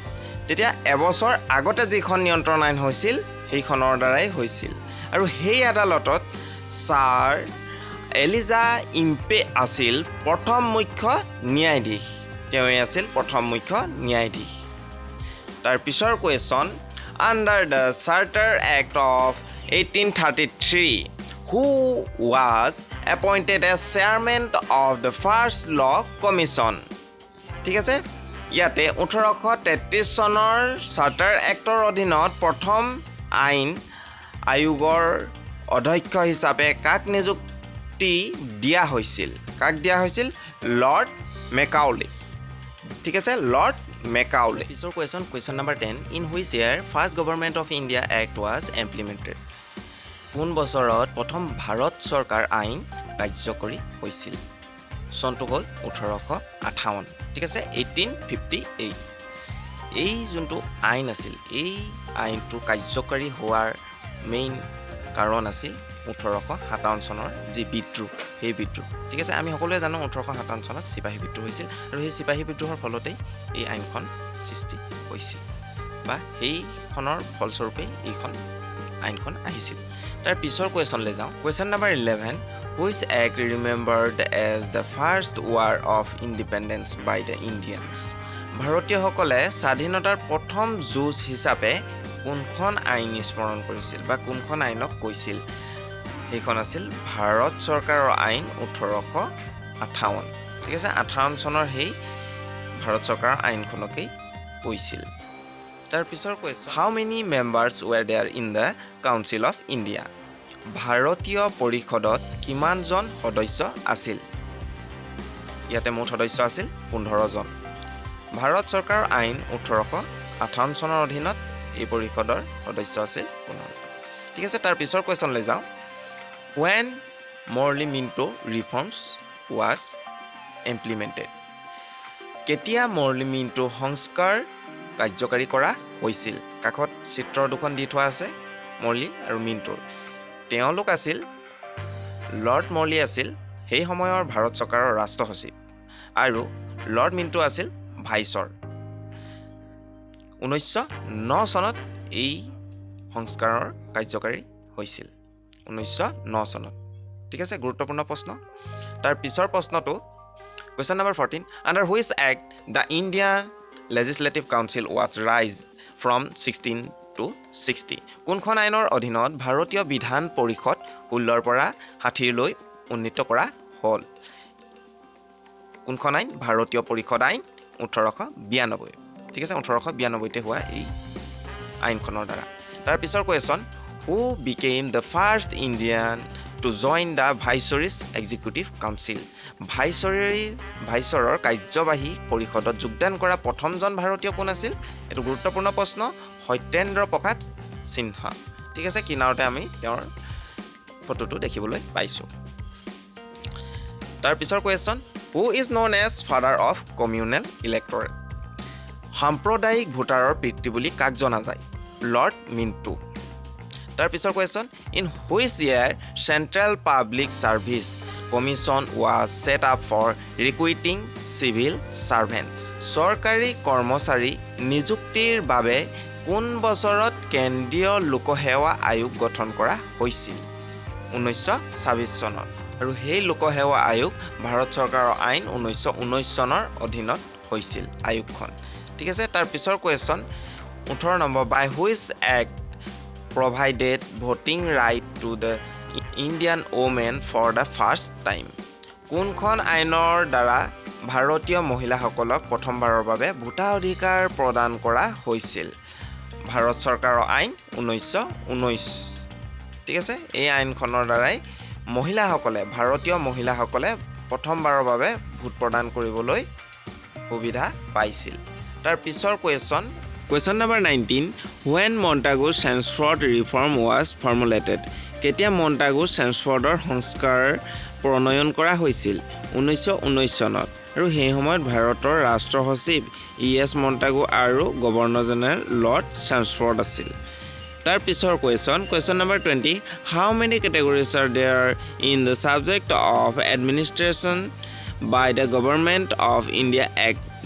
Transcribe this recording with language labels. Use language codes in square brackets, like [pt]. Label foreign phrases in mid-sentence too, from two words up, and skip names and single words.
[as] তেতিয়া এবছৰ আগতে যিখন নিয়ন্ত্ৰণ আইন হৈছিল সেইখনৰ দ্বাৰাই হৈছিল আৰু সেই আদালতত ছাৰ এলিজা ইম্পে আছিল প্ৰথম মুখ্য ন্যায়াধীশ। তেওঁই আছিল প্ৰথম মুখ্য ন্যায়াধীশ। তাৰ পিছৰ কুৱেশ্যন, [en] under the Charter Act of 1833, who was appointed as chairman of the first law commission. [as] ঠিক আছে ইয়াতে 1833 চনৰ চাৰ্টাৰ এক্টৰ অধীনত প্ৰথম আইন আয়োগৰ অধ্যক্ষ হিচাপে কাক নিযুক্তি দিয়া হৈছিল লৰ্ড মেকাউলি ঠিক আছে লৰ্ড মেকাউলি পিছৰ [en] question number 10 in which year first government of India act was implemented [as] কোন বছৰত প্ৰথম ভাৰত চৰকাৰ আইন কাৰ্যকৰী হৈছিল চনটো হ'ল 1858 ঠিক আছে 1858 এই যোনটো আইন আছিল এই আইনটো কাৰ্যকৰী হোৱাৰ মেইন কাৰণ আছিল 1857 চনৰ যি বিদ্ৰোহ সেই বিদ্ৰোহ ঠিক আছে আমি সকলোৱে জানো 1857 চনত সিপাহী বিদ্ৰোহ হৈছিল আৰু সেই সিপাহী বিদ্ৰোহৰ ফলতে এই আইনখন সৃষ্টি হৈছিল বা সেইখনৰ ফলস্বৰূপে এইখন আইনখন আহিছিল তাৰ পিছৰ কোৱেশ্যনলৈ যাওঁ কোৱেশ্যন নম্বৰ 11 [en] which act remembered as the first war of independence by the Indians [as] ভাৰতীয়সকলে স্বাধীনতাৰ প্ৰথম যুঁজ হিচাপে কোনখন আইন স্মৰণ কৰিছিল বা কোনখন আইনক কৈছিল এইখন আছিল ভাৰত চৰকাৰৰ আইন 1858 ঠিক আছে 58 চনৰ সেই ভাৰত চৰকাৰৰ আইনখনকেই কৈছিল তাৰ পিছৰ কোৱেশ্যন [en] how many members were there in the Council of [as] India ভাৰতীয় পৰিষদত কিমানজন সদস্য আছিল ইয়াতে মুঠ সদস্য আছিল 15 জন ভাৰত চৰকাৰৰ আইন 1858 চনৰ অধীনত এই পৰিষদৰ সদস্য আছিল 15 জন ঠিক আছে তাৰ পিছৰ কোৱেশ্যনলৈ যাওঁ [en] when Morley Minto reforms was implemented [as] কেতিয়া Morley Minto সংস্কাৰ কাৰ্যকৰী কৰা হৈছিল কাষত চিত্ৰ দুখন দি থোৱা আছে মৰ্লি আৰু মিন্টোৰ তেওঁলোক আছিল লৰ্ড মৰ্লি আছিল সেই সময়ৰ ভাৰত চৰকাৰৰ ৰাষ্ট্ৰ সচিব আৰু লৰ্ড মিন্টো আছিল ভাইচৰ 1909 চনত এই সংস্কাৰৰ কাৰ্যকৰী হৈছিল 1909 চনত ঠিক আছে গুৰুত্বপূৰ্ণ প্ৰশ্ন তাৰ পিছৰ প্ৰশ্নটো [en] question number 14 under which act the Indian Legislative Council was raised from 16 to 60 [as] কোনখন আইনৰ অধীনত ভাৰতীয় বিধান পৰিষদ 16 পৰা 60 লৈ উন্নীত কৰা হ'ল কোনখন আইন ভাৰতীয় পৰিষদ আইন 1892 ঠিক আছে 1892 তে হোৱা এই আইনখনৰ দ্বাৰা তাৰ পিছৰ কোৱেশ্যন [en] who became the first Indian to join the Viceroy's Executive Council [as] ভাইচৰৰ কাৰ্যবাহী পৰিষদত যোগদান কৰা প্ৰথমজন ভাৰতীয় কোন আছিল এটো গুৰুত্বপূৰ্ণ প্ৰশ্ন সত্যেন্দ্ৰ প্ৰসাদ সিনহা ঠিক আছে কিনাৰতে আমি তেওঁৰ ফটোটো দেখিবলৈ পাইছো তাৰ পিছৰ কোৱেশ্যন [en] who is known as father of communal electorate [as] সাম্প্ৰদায়িক ভোটাৰৰ পিতৃ বুলি কাক জনা যায় লৰ্ড মিন্টো তাৰ পিছৰ কোৱেশ্যন [en] in which year Central Public Service Commission was set up for recruiting civil servants [as] চৰকাৰী কৰ্মচাৰী নিযুক্তিৰ বাবে কোন বছৰত কেন্দ্ৰীয় লোকসেৱা আয়োগ গঠন কৰা হৈছিল 1926 চনত আৰু সেই লোকসেৱা আয়োগ ভাৰত চৰকাৰৰ আইন 1919 চনৰ অধীনত হৈছিল আয়োগখন ঠিক আছে তাৰ পিছৰ কোৱেশ্যন 18 নম্বৰ [en] by which act provided voting right to the Indian women for the first time [as] কোনখন আইনৰ দ্বাৰা ভাৰতীয় মহিলাসকলক প্ৰথমবাৰৰ বাবে ভোটাধিকাৰ প্ৰদান কৰা হৈছিল ভাৰত চৰকাৰৰ আইন 1919 ঠিক আছে এই আইনখনৰ দ্বাৰাই মহিলাসকলে ভাৰতীয় মহিলাসকলে প্ৰথমবাৰৰ বাবে ভোট প্ৰদান কৰিবলৈ সুবিধা পাইছিল তাৰ পিছৰ কোৱেশ্যন [en] Question number 19 when Montagu Chelmsford reform was formulated [as] কেতিয়া মন্টাগু চেমছফৰ্ডৰ সংস্কাৰ প্ৰণয়ন কৰা হৈছিল 1919 চনত আৰু সেই সময়ত ভাৰতৰ ৰাষ্ট্ৰ সচিব ইএছ মন্টাগু আৰু [en] Governor General [as] লৰ্ড চেমছফৰ্ড আছিল তাৰ পিছৰ [en] question number 20 how many categories are there in the subject of administration by the government of India Act